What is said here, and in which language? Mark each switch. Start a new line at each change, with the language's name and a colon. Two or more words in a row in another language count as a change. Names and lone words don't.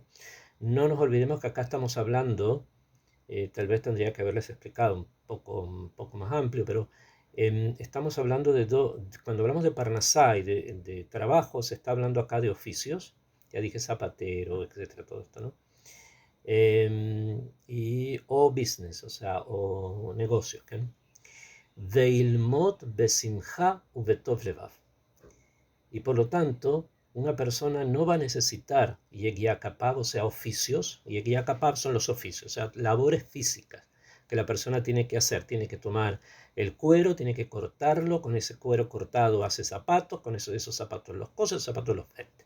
Spanish: No nos olvidemos que acá estamos hablando, tal vez tendría que haberles explicado un poco más amplio, pero estamos hablando cuando hablamos de parnasá y de trabajo, se está hablando acá de oficios, ya dije zapatero, etcétera, todo esto, ¿no? O business, o sea, o negocios, ¿okay?
Hebrew: ולעמוד בשמחה ובטוב לבב.
Spanish: Y por lo tanto, una persona no va a necesitar
Hebrew: יגיע כפיו,
Spanish: o sea, oficios.
Hebrew: יגיע כפיו
Spanish: son los oficios, o sea, labores físicas que la persona tiene que hacer. Tiene que tomar el cuero, tiene que cortarlo, con ese cuero cortado hace zapatos, con esos zapatos los cose, esos zapatos los vende.